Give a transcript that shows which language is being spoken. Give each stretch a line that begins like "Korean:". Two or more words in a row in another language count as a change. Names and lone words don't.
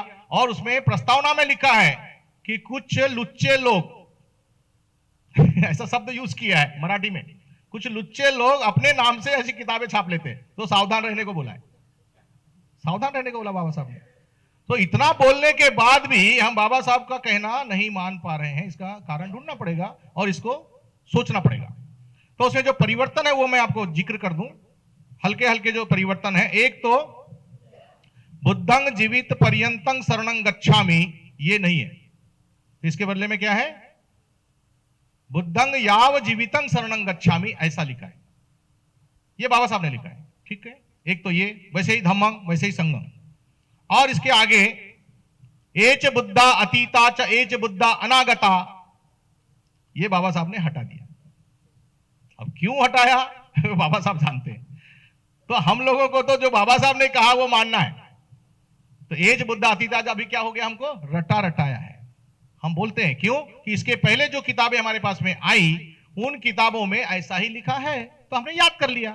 Hindi: और उसमें प्रस्तावना में लिखा है कि कुछ लुच्चे लोग ऐसा शब्द यूज किया है मराठी में, कुछ लुच्चे लोग अपने नाम से ऐसी किताबें छाप लेते हैं, तो सावधान रहने को बोला है, सावधान रहने को बोला बाबा साहब ने। तो इतना बोलने के बाद भी हम बाबा साहब का कहना नहीं मान पा रहे हैं, इसका कारण ढूंढना पड़ेगा और इसको सोचना पड़ेगा। तो उसमें जो परिवर्तन है वो मैं आपको जिक्र कर दूं, हल्के हल्के जो परिवर्तन है।
Pali: एक तो बुद्धंग जीवित पर्यंतं शरणं गच्छामि,
Hindi: ये नहीं है, तो इसके बदले में क्या है,
Pali: बुद्धंग याव जीवितं शरणं गच्छामि,
Hindi: ऐसा लिखा है। ये बाबा साहब ने लिखा है, ठीक है। एक तो ये, वैसे ही धम्मं वैसे ही संघं, और इसके आगे
Pali: एच बुद्धा अतीता च एच बुद्धा अनागता,
Hindi: ये बाबा साहब ने हटा दिया। अब क्यों हटाया बाबा साहब जानते हैं। तो हम लोगों को तो जो बाबा साहब ने कहा वो मानना है। तो
Pali: एज बुद्धा अतीता
Hindi: अभी क्या हो गया, हमको रटा रटाया है। हम बोलते हैं क्यों कि इसके पहले जो किताबें हमारे पास में आई उन किताबों में ऐसा ही लिखा है, तो हमने याद कर लिया।